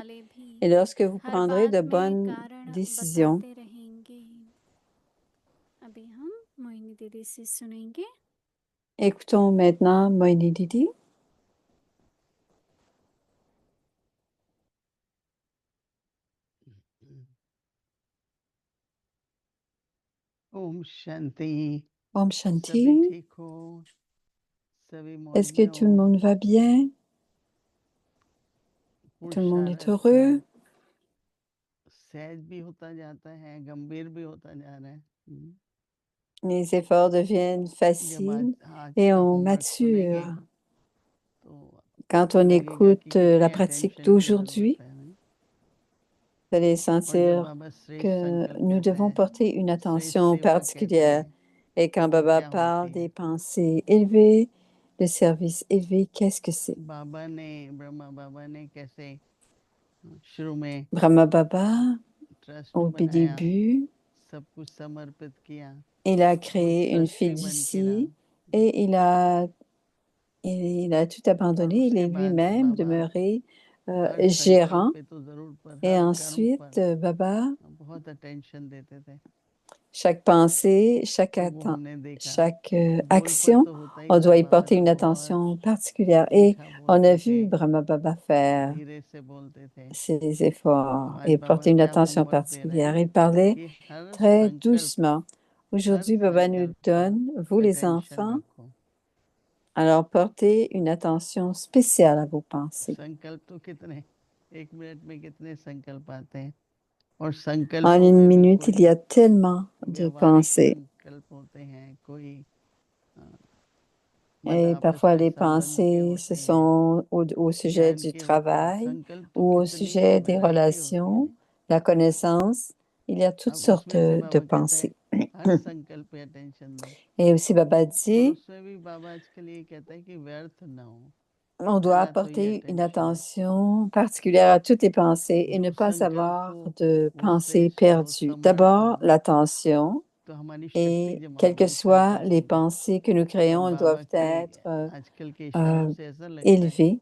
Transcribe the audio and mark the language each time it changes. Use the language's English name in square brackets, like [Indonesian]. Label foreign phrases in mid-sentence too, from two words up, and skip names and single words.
[French] Et lorsque vous prendrez de bonnes décisions, écoutons maintenant Moini Didi. [Hindi] ओम शांति. Om सभी Shanti. ठीक हो, सभी मौज [French] Est-ce que [Hindi] में [French] tout le [Hindi] हो, [French] monde va bien? Tout le monde est heureux? [Hindi] सहज भी होता जाता है, गंभीर भी होता जा रहा है। [French] Les efforts deviennent [Hindi] जब [French] faciles [Hindi] आज [French] et [Hindi] का [French] on [Hindi] होमवर्क सुनेंगे [French] mature. [Hindi] तो [French] Quand on [Hindi] लगेगा [French] écoute [Hindi] कि कितनी [French] la pratique [Hindi] attention की [French] d'aujourd'hui, [Hindi] जरूरत है, नहीं? [French] vous allez [Hindi] और जब [French] sentir [Hindi] बाबा श्रेष्ठ [French] que [Hindi] संकल्प [French] nous [Hindi] कहते [French] devons [Hindi] हैं, [French] porter une [Hindi] श्रेष्ठ [French] attention [Hindi] सेवा कहते [French] particulière. [Hindi] हैं, [French] Et quand [Hindi] तो [French] Baba [Hindi] क्या [French] parle [Hindi] होती [French] des [Hindi] है? [French] pensées élevées, le service élevé, qu'est-ce que c'est? [Hindi] ब्रह्मा बाबा ने कैसे शुरू में [French] Brahma Baba, [Hindi] ट्रस्ट [French] au [Hindi] बनाया, [French] début, [Hindi] सब कुछ समर्पित किया, [French] il a [Hindi] और [French] créé une [Hindi] ट्रस्टी बन के रहा। [French] fiducie et il a tout [Hindi] और [French] abandonné. Il [Hindi] उसके [French] est [Hindi] बाद [French] lui-même [Hindi] बाबा [French] demeuré [Hindi] हर संकल्प [French] gérant. [Hindi] पे तो जरूर पर [French] Et [Hindi] हर कर्म [French] ensuite, [Hindi] पर [French] Baba, [Hindi] बहुत अटेंशन देते थे। [French] chaque pensée, chaque, [Hindi] तो वो हमने देखा, [French] chaque [Hindi] बोल पर [French] action, [Hindi] तो होता ही [French] on [Hindi] था, [French] doit y [Hindi] बाबा [French] porter [Hindi] तो [French] une [Hindi] बहुत [French] attention particulière. Et [Hindi] मीठा [French] on a [Hindi] बोलते थे, [French] vu Brahma Baba faire [Hindi] धीरे से बोलते थे। [French] ses efforts [Hindi] तो आज [French] et [Hindi] बाबा [French] porter une [Hindi] क्या [French] attention [Hindi] होमवर्क दे रहे [French] particulière. [Hindi] हैं [French] Il parlait [Hindi] कि हर [French] très [Hindi] संकल्प, [French] doucement. Aujourd'hui, Baba nous [Hindi] संकल्प [French] donne, [Hindi] पर [French] vous les [Hindi] अटेंशन [French] enfants, [Hindi] रखो। [French] alors portez une attention spéciale à vos pensées. [Hindi] संकल्प तो कितने, एक मिनट में कितने संकल्प आते हैं, और संकल्प [French] En une [Hindi] में भी [French] minute, [Hindi] कोई [French] il y a tellement de [Hindi] व्यवहारिक [French] pensées. [Hindi] संकल्प होते हैं, कोई [French] Et parfois, les pensées, ce sont au sujet du travail ou au sujet des relations, la connaissance. Il y a toutes sortes de pensées. [Hindi] हर संकल्प पे अटेंशन दो। [French] Et aussi, Baba [Hindi] और [French] dit, [Hindi] उसमें भी बाबा आजकल ये कहता है कि व्यर्थ ना हो। [French] on doit apporter une attention particulière à toutes les pensées et ne pas avoir de pensées perdues. D'abord, l'attention. Et quelles que soient les pensées que nous créons, elles doivent être élevées.